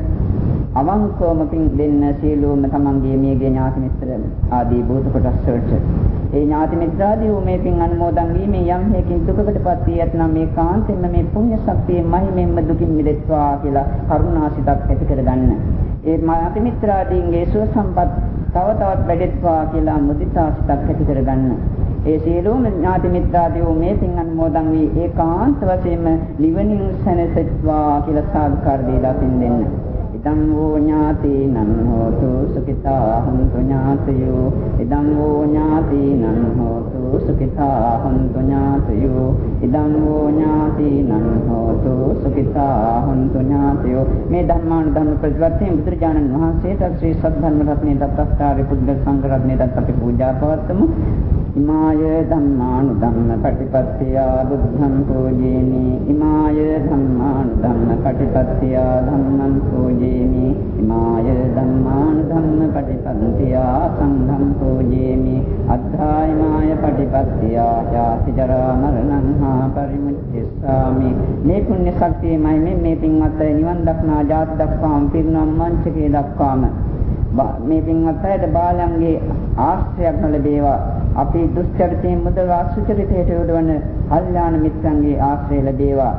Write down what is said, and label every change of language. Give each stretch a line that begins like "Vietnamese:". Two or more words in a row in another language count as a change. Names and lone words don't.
Sinhala: අවංකවම පින් දෙන්න සියලුම තමන්ගේ මියගේ ඥාති මිත්‍ර ආදී භූත කොටස් වලට ඒ ඥාති මිත්‍රාදී මේ පින් අනුමෝදන් වීමෙන් යම් හේකින් දුකකටපත් වී ඇතනම් මේ කාන්තෙන්ම මේ පුණ්‍ය ශක්තියේ මහිමෙන්ම දුකින් මිදෙත්වා කියලා කරුණාසිතක් ඇති කරගන්න. ඒ ඥාති මිත්‍රාදීන්ගේ සුව සම්පත් තව තවත් වැඩෙත්වා කියලා මුදිතාසිතක් ඇති කරගන්න. ඒ සියලුම ඥාති මිත්‍රාදී මේ පින් අනුමෝදන් වී ඒකාන්ත වශයෙන්ම නිවනින් සැනසෙත්වා කියලා සාදුකාර දීලා පින් දෙන්න.
Pali: ඉදං වූ ඥාතිනං හෝතු සුඛිතා හොන්තු ඥාතයෝ. ඉදං වූ ඥාතිනං හෝතු සුඛිතා හොන්තු ඥාතයෝ. ඉදං වූ ඥාතිනං හෝතු සුඛිතා හොන්තු ඥාතයෝ.
Sinhala: මේ ධර්මානුධර්ම ප්‍රතිපත්තියෙන් බුදුරජාණන් වහන්සේට ශ්‍රී සද්ධර්ම රත්නයේ දත්තස්කාරී පුද්ගල සංඝ රත්නයට අපි පූජා පවත්වමු.
Pali: ඉමාය ධම්මානුධම්ම පටිපත්තිය බුද්ධං පූජේමි. ඉමාය ධම්මානුධම්ම පටිපත්තිය ධම්මං පූජේමි. ඉමාය ධම්මානුධම්ම පටිපත්තිය සංඝං පූජේමි. අද්ධායමාය පටිපත්තිය යාති ජරා මරණං හා පරිමුච්ඡස්සාමි.
Sinhala: මේ පුණ්‍ය ශක්තියමයි මේ පින්වත් නිවන් දක්නා ජාති දක්වාම පිරිනම් මංචකේ දක්වාම මේ පින්වත් අයට බාලයන්ගේ ආශ්‍රයයක් නොලැබේවා. අපි දුස්චරිතයෙන් මුදවා සුචරිතයට යොදවන කල්යාණ මිත්‍රන්ගේ ආශ්‍රය ලැබේවා.